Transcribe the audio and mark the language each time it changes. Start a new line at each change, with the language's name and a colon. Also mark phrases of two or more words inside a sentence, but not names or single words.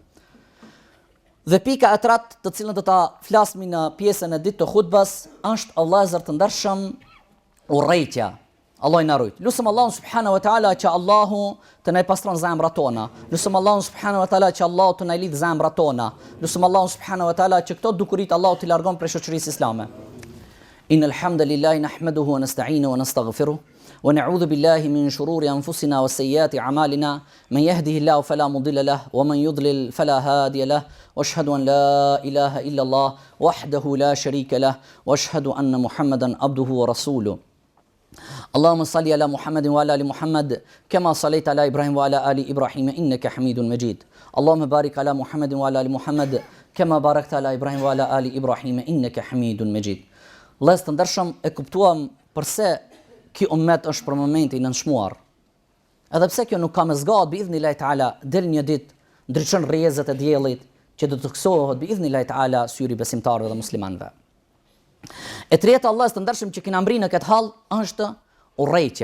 Albanian: Dhe pika e tretë, të cilën do ta flasmi në pjesën e ditë të hutbës, është vëllezër të ndershëm urrejtja. Allah na rujt. Lutem Allahun
Arabic: سبحانه وتعالى
Albanian: që Allahu të na pastron zemrat tona. Lutem Allahun
Arabic: سبحانه وتعالى
Albanian: që Allahu të na lidh zemrat tona. Lutem Allahun
Arabic: سبحانه وتعالى
Albanian: që këto dukurit Allahu t'i largon prej shoqërisë islame.
Arabic: إن الحمد لله نحمده ونستعينه ونستغفره ونعوذ بالله من شرور أنفسنا وسيئات أعمالنا. من يهده الله فلا مضل له ومن يضلل فلا هادي له. وأشهد أن لا إله إلا الله وحده لا شريك له وأشهد أن محمدا عبده ورسوله. اللهم صل على محمد وعلى ال محمد كما صليت على ابراهيم وعلى ال ابراهيم انك حميد مجيد. اللهم بارك على محمد وعلى ال محمد كما باركت على ابراهيم وعلى ال ابراهيم انك حميد مجيد.
Albanian: Vëllezër të ndershëm, e kuptuam përse ky ummet është për momentin i nënshmuar. Edhe pse kjo nuk ka me zgat,
Arabic: بإذن الله تعالى
Albanian: del një ditë, ndriçon rrezet e diellit që do të kësohet
Arabic: بإذن الله تعالى
Albanian: syri besimtarëve dhe muslimanëve. E treta, Allah të ndershëm, që kena mbri në këtë hall është urrejtja.